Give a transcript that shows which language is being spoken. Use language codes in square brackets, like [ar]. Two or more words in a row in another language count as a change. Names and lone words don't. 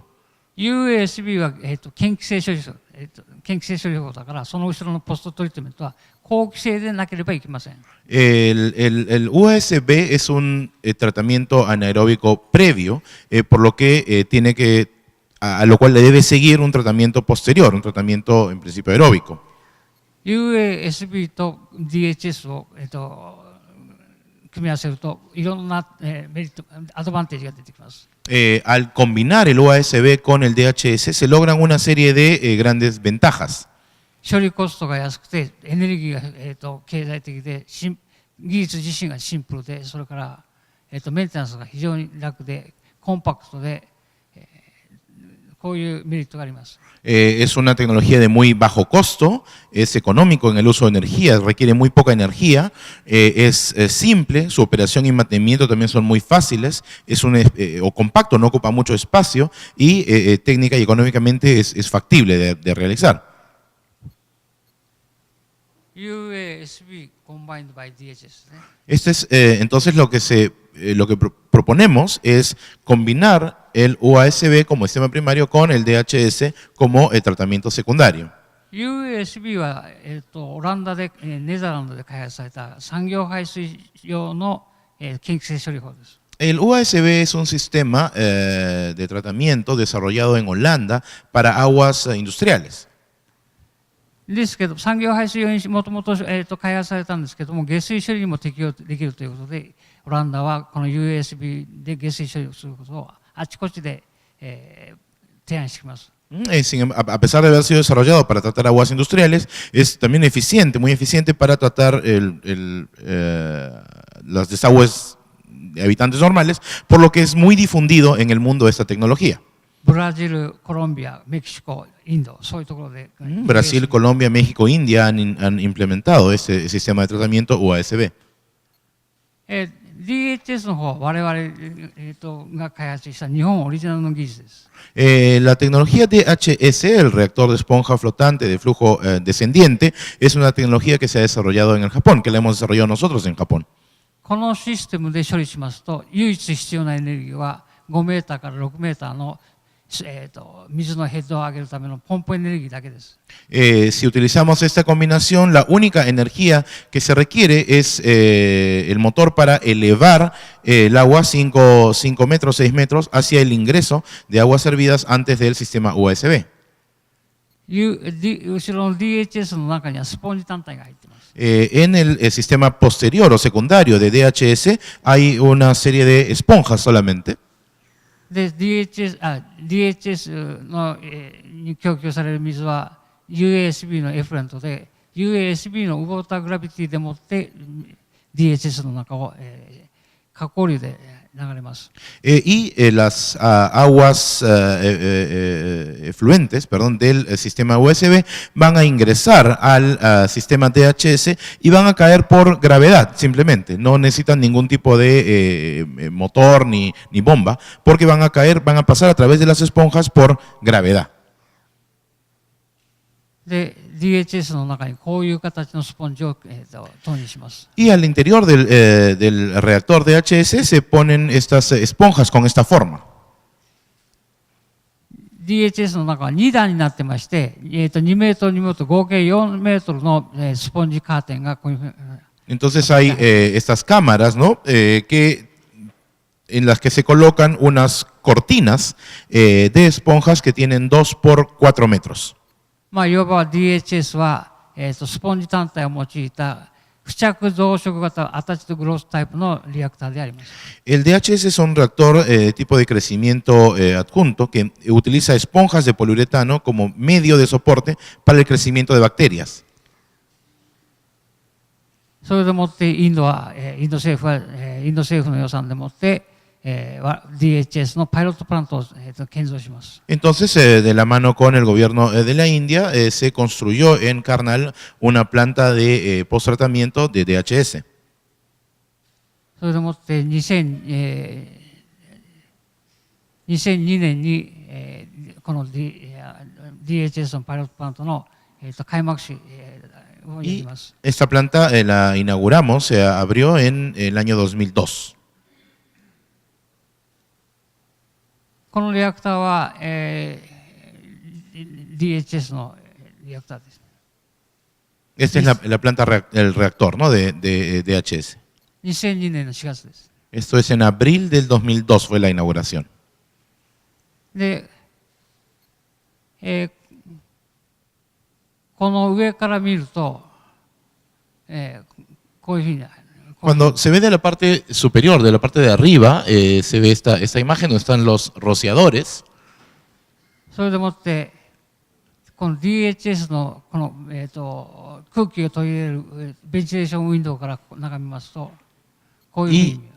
[ja] USB は、嫌気性処理法だから、その後ろのポストトリートメントは好気性でなければいけません。 [es] El UASB es un tratamiento anaeróbico previo, por lo que a lo cual le debe seguir un tratamiento posterior, un tratamiento en principio aeróbico. [ja] USB と DHS を、組み合わせるといろんな、メリット、アドバンテージが出てきます。 [es] Al combinar el UASB con el DHS se logran una serie de grandes ventajas. [ja] 処理コストが安くて、エネルギーが、経済的で、技術自身がシンプルで、それから、メンテナンスが非常に楽で、コンパクトで、こういうメリットがあります。 [es] Es una tecnología de muy bajo costo, es económico en el uso de energía, requiere muy poca energía, es simple, su operación y mantenimiento también son muy fáciles, es o compacto, no ocupa mucho espacio y técnica y económicamente es factible de realizar. [en] USB combined by DHS. [es] Este es entonces lo que proponemos es combinar el UASB como sistema primario con el DHS como tratamiento secundario. [ja] USB は、オランダで、ネザーランドで開発された産業排水用の、嫌気性処理法です。 [es] El UASB es un sistema de tratamiento desarrollado en Holanda para aguas industriales. [ja] ですけど、産業排水用にもともと開発されたんですけども、下水処理にも適用できるということで、オランダはこの USB で下水処理をすることをあちこちで、提案しています。 [es] A pesar de haber sido desarrollado para tratar aguas industriales, es también eficiente, muy eficiente para tratar los desagües de habitantes normales, por lo que es muy difundido en el mundo esta tecnología. [ja] ブラジル、コロンビア、メキシコ、インド、そういうところで、 [es] Brasil, Colombia, México, India han implementado este sistema de tratamiento USB. [ja] DHS の方は我々、が開発した日本オリジナルの技術です。 [es] La tecnología DHS, el reactor de esponja flotante de flujo descendiente, es una tecnología que se ha desarrollado en el Japón, que la hemos desarrollado nosotros en Japón. [ja] このシステムで処理しますと、唯一必要なエネルギーは5メーターから6メーターの水のヘッドを上げるためのポンプエネルギーだけです。 [es] Si utilizamos esta combinación, la única energía que se requiere es el motor para elevar el agua 5 metros, 6 metros hacia el ingreso de aguas hervidas antes del sistema USB. [ja] 後ろの DHS の中にはスポンジ単体が入っています。 [es] En el sistema posterior o secundario de DHS hay una serie de esponjas solamente. [ja] で DHS の、に供給される水は USB のエフレントで USB の [en] water gravity [ja] でもって DHS の中を、下降流で流れます。 [es] Y las aguas fluentes, perdón, del sistema USB van a ingresar al sistema DHS y van a caer por gravedad, simplemente. No necesitan ningún tipo de motor ni bomba, porque van a caer, van a pasar a través de las esponjas por gravedad. [ja] で DHS の中にこういう形のスポンジを、投入します。 [es] Y al interior del reactor DHS se ponen estas esponjas con esta forma. [ja] DHS の中は2段になってまして、2メートル、2メートル、合計4メートルの、スポンジカーテンがこういうふうに。 [es] Entonces hay estas cámaras, ¿no? En las que se colocan unas cortinas de esponjas que tienen 2 por 4 metros. [ja] まあ、いわば DHS は、スポンジ単体を用いた付着増殖型 [en] attached growth type [ja] のリアクターであります。 [es] El DHS es un reactor tipo de crecimiento adjunto que utiliza esponjas de poliuretano como medio de soporte para el crecimiento de bacterias. [ja] それでもってインド政府の予算でもって、DHS のパイロットプラントを、建造します。 [es] Entonces, de la mano con el gobierno de la India, se construyó en Karnal una planta de post-tratamiento de DHS. [ja] それでもって2002年に、この、DHS のパイロットプラントの、開幕式、をやります。 [es] Esta planta la inauguramos, se abrió en el año 2002. [ja] このリアクターは、DHS のリアクターです。 [es] Esta es la planta, el reactor, ¿no? de DHS. [ja] 2002 年の4月です。 [es] Esto es en abril del 2002 fue la inauguración. [ja] で、この上から見ると、こういうふうに。 [es] Cuando se ve de la parte superior, de la parte de arriba, se ve esta imagen donde están los rociadores. [ja] それでもって、この DHS のこの、空気を取り入れるベンチレーションウィンドウから眺めますと、こういうふうに見えます。